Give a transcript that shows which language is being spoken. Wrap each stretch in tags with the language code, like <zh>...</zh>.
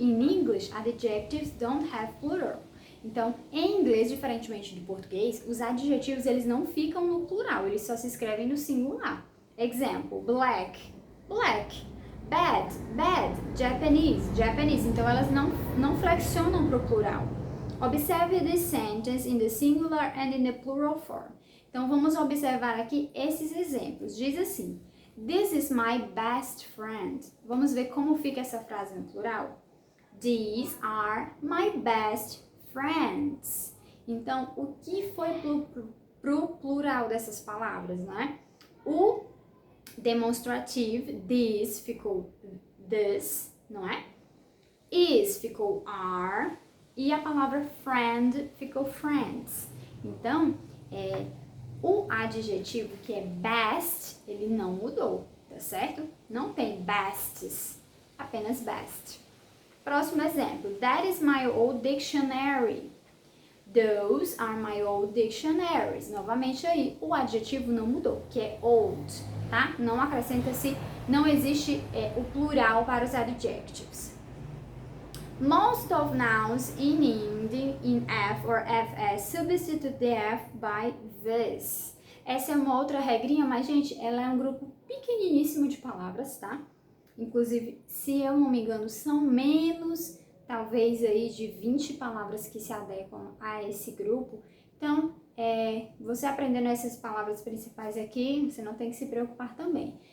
<en>In English, adjectives don't have plural.</en> <pt>Então, em inglês, diferentemente do português, os adjetivos eles não ficam no plural, eles só se escrevem no singular.</pt> <en>Example, black, black. Bad, bad. Japanese, Japanese.</en> <pt>Então, elas não flexionam para o plural.</pt> <en>Observe this sentence in the singular and in the plural form.</en> <pt>Então, vamos observar aqui esses exemplos. Diz assim,</pt> <en>this is my best friend.</en> <pt>Vamos ver como fica essa frase no plural.</pt> <en>These are my best friends.</en> <pt>Então, o que foi pro plural dessas palavras, né? O demonstrativo, this ficou this, não é? Is ficou are e a palavra friend ficou friends. Então, o adjetivo que é best, ele não mudou, tá certo? Não tem bestes, apenas best. Próximo exemplo.</pt> <en>That is my old dictionary. Those are my old dictionaries.</en> <pt>Novamente aí, o adjetivo não mudou, que é old, tá? Não acrescenta-se, não existe o plural para os adjectives.</pt> <en>Most of nouns in F or FS substitute the F by this.</en> <pt>Essa é uma outra regrinha, mas, gente, ela é um grupo pequeniníssimo de palavras, tá? Inclusive, se eu não me engano, são menos, talvez, aí de 20 palavras que se adequam a esse grupo. Então, você aprendendo essas palavras principais aqui, você não tem que se preocupar também.</pt>